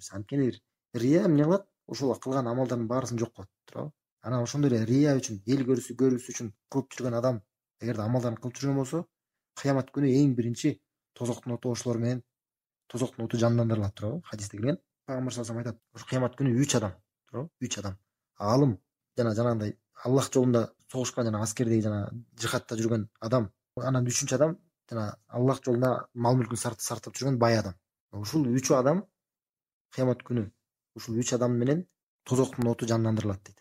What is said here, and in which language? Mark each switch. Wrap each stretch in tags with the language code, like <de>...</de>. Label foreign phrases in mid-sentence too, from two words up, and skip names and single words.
<ky>Анткени рия эмне кылат? Ошол кылган амалдардын баарысын жок кылат, туурабы? Анан ошондой эле рия үчүн, эл көрүш үчүн кылып жүргөн адам эгерде амалдарын кылып жүргөн болсо, кыямат күнү эң биринчи тозоктун оту ошолор менен тозоктун оту жандандырылат, туурабы? Хадисте келген. Пайгамбар</ky> <ar>صلى الله عليه وسلم</ar> <ky>айтат, ошо кыямат күнү 3 адам, туурабы? 3 адам. Алым, жанагындай Аллах жолунда согушкан, жана аскердеги, жана жихадта жүргөн адам. Анан 3-үчү адам жана Аллах жолунда мал мүлкүн сартап жүргөн бай адам. Ушул 3 адам кыямат күнү ушул 3 адам менен тозоктун оту жандандырылат дейт.</ky>